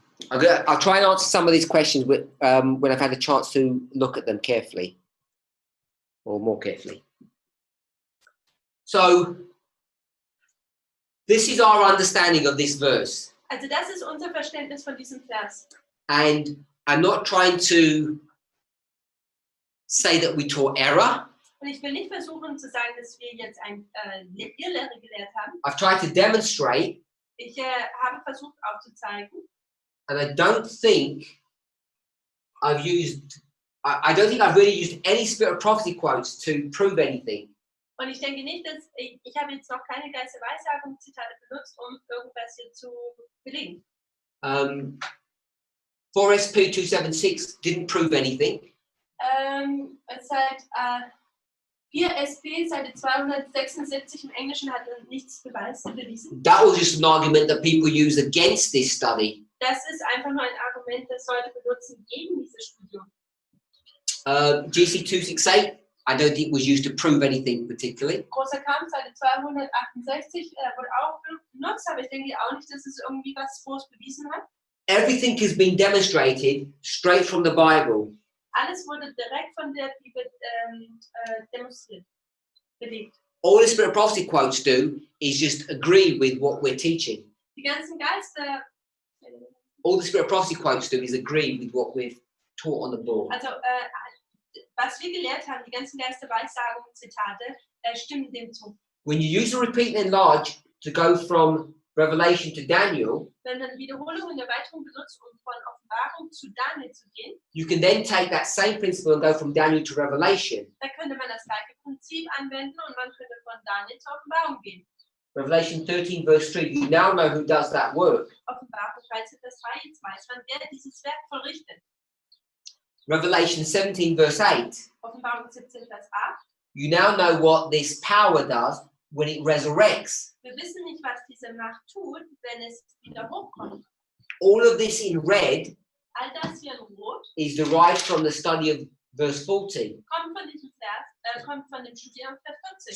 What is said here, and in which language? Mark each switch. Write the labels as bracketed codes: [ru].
[en] I'll try and answer some of these questions when I've had a chance to look at them carefully, or more carefully. So, this is our understanding of this verse. [de] Also das ist unser Verständnis von diesem Vers. [en] And I'm not trying to say that we taught error. [de] Und ich will nicht versuchen zu sagen, dass wir jetzt ein Irrlehre gelehrt haben. [en] I've tried to demonstrate. [de] Ich habe versucht aufzuzeigen. [en] And I don't think I've used, I don't think I've really used any spirit of prophecy quotes to prove anything. [de] Und ich denke nicht, dass ich habe jetzt noch keine Geist der Weissagung Zitate benutzt, um irgendwas hier zu belegen. [en] 4SP 276 didn't prove anything. [de] Seit 4SP, Seite 276 im Englischen hat nichts bewiesen. [en] That was just an argument that people use against this study. [de] Das ist einfach nur ein Argument, das Leute benutzen gegen dieses Studium. [en] GC 268, I don't think was used to prove anything particularly. [de] Großer Kampf, Seite 268, wurde auch benutzt, aber ich denke auch nicht, dass es irgendwie was groß bewiesen hat. [en] Everything has been demonstrated straight from the Bible. [de] Alles wurde direkt von der Bibel demonstriert, belegt. [en] All the spirit of prophecy quotes do is just agree with what we're teaching. [de] Die ganzen Geister, [en] All the spirit of prophecy quotes do is agree with what we've taught on the board. [de] also was wir gelehrt haben, die ganzen Geisterweissagungen, Zitate, stimmen dem zu. [en] When you use the repeat and enlarge to go from Revelation to Daniel, [de] Wenn man Wiederholung und Erweiterung benutzt, um von Offenbarung zu Daniel zu gehen, [en] you can then take that same principle and go from Daniel to Revelation. [de] dann könnte man das gleiche Prinzip anwenden und man könnte von Daniel zur Offenbarung gehen. [en] Revelation 13 verse 3, you now know who does that work. [de] Offenbarung 13, Vers 3, jetzt weiß man, wer dieses Werk vollrichtet. [en] Revelation 17 verse 8, [de] Offenbarung 17, Vers 8. [en] you now know what this power does when it resurrects. [de] Wir wissen nicht, was diese Macht tut, wenn es wieder hochkommt. [en] All of this in red [de] All das hier in Rot [en] is derived from the study of verse 14. [de] kommt von diesem Vers, kommt von dem Studium Vers 40.